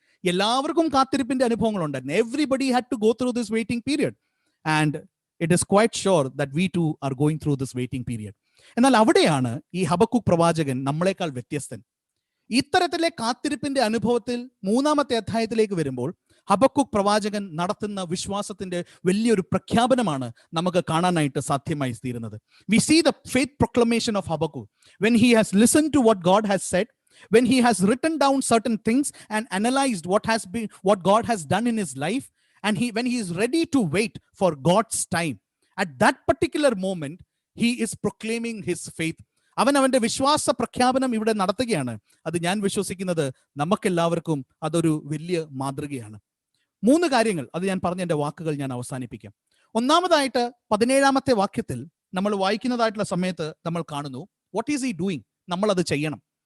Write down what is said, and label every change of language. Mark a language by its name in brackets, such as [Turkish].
[Malayalam] എല്ലാവർക്കും കാത്തിരിപ്പിന്റെ അനുഭവങ്ങൾ ഉണ്ടായിരുന്നു. [English] Everybody had to go through this waiting period and it is quite sure that we too are going through this waiting period. [Malayalam] എന്നാൽ അവിടെയാണ് ഈ Habakkuk പ്രവാചകൻ നമ്മളെക്കാൾ വ്യത്യസ്തൻ. ഇത്തരത്തിലെ കാത്തിരിപ്പിന്റെ അനുഭവത്തിൽ 3-ാമത്തെ അധ്യായത്തിലേക്ക് വരുമ്പോൾ ഹബക്കൂക്ക് പ്രവാചകൻ നടത്തുന്ന വിശ്വാസത്തിന്റെ വലിയൊരു പ്രഖ്യാപനമാണ് നമുക്ക് കാണാനായിട്ട് സാധ്യമായി തീരുന്നത്. [English] We see the faith proclamation of Habakkuk when he has listened to what God has said, when he has written down certain things and analyzed what God has done in his life, and when he is ready to wait for God's time. At that particular moment he is proclaiming his faith. [Malayalam] അവന്റെ വിശ്വാസ പ്രഖ്യാപനം ഇവിടെ നടത്തുകയാണ്. അത് ഞാൻ വിശ്വസിക്കുന്നത് നമുക്കെല്ലാവർക്കും അതൊരു വലിയ മാതൃകയാണ്. 3 കാര്യങ്ങൾ അത് ഞാൻ പറഞ്ഞ എൻ്റെ വാക്കുകൾ ഞാൻ അവസാനിപ്പിക്കാം. ഒന്നാമതായിട്ട് 17-ാമത്തെ വാക്യത്തിൽ നമ്മൾ വായിക്കുന്നതായിട്ടുള്ള സമയത്ത് നമ്മൾ കാണുന്നു, [English] What is he doing? [Malayalam] നമ്മൾ അത് ചെയ്യണം.